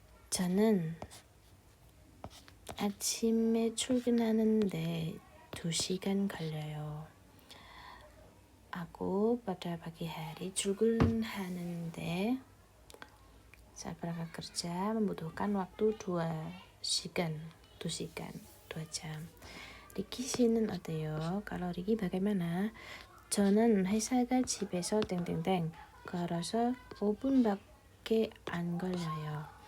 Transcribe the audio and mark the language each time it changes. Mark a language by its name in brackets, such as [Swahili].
[Korean] 저는 아침에 출근하는데 2시간 걸려요. [Indonesian] Aku pada pagi hari 출근하는데 saat berangkat kerja membutuhkan waktu 2시간, 2jam. [Korean] 리키 씨는 어때요? [Indonesian] kalau 리키 bagaimana? [Korean] 저는 회사가 집에서 땡땡땡 걸어서 5분밖에 안 걸려요.